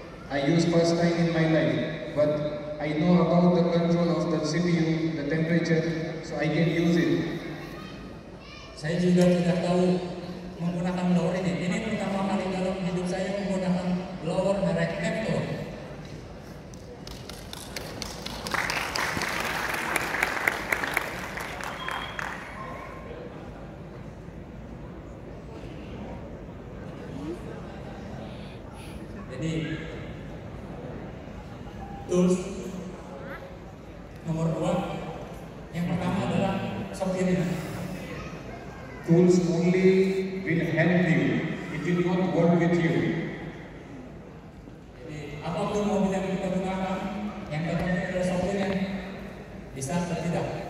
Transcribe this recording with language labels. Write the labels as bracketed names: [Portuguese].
[English] I use first time in my life, but I know about the control of the CPU, the temperature, so I can use it. [Indonesian] Saya juga tidak tahu menggunakan blower ini. Ini pertama kali dalam hidup saya menggunakan blower merek Nepto. Jadi tools. Nomor 2, yang pertama adalah sopirnya. [English] Tools only will help you. It will not work with you. [Indonesian] Jadi apapun mobil yang kita gunakan, yang terpenting adalah sopirnya bisa atau tidak.